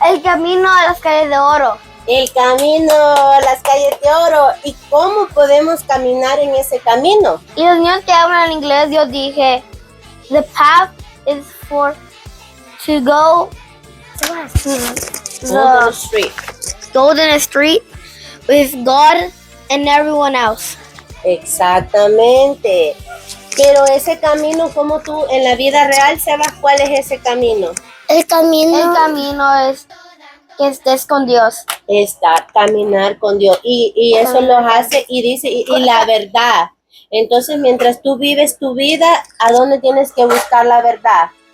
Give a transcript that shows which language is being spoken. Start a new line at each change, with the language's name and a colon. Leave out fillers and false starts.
Spanish: el camino a las calles de oro. El camino a las calles de oro. ¿Y cómo podemos caminar en ese camino? Y los niños que hablan en inglés, yo dije,
English: the path is for to go to On the street. golden street with God and everyone else.
Spanish: Exactamente. Pero ese camino, como tú en la vida real sabes cuál es ese camino. El camino... El camino es que estés con Dios. Está caminar con Dios. Y eso lo hace y dice, y la verdad. Entonces, mientras tú vives tu vida, ¿a dónde tienes que buscar la verdad?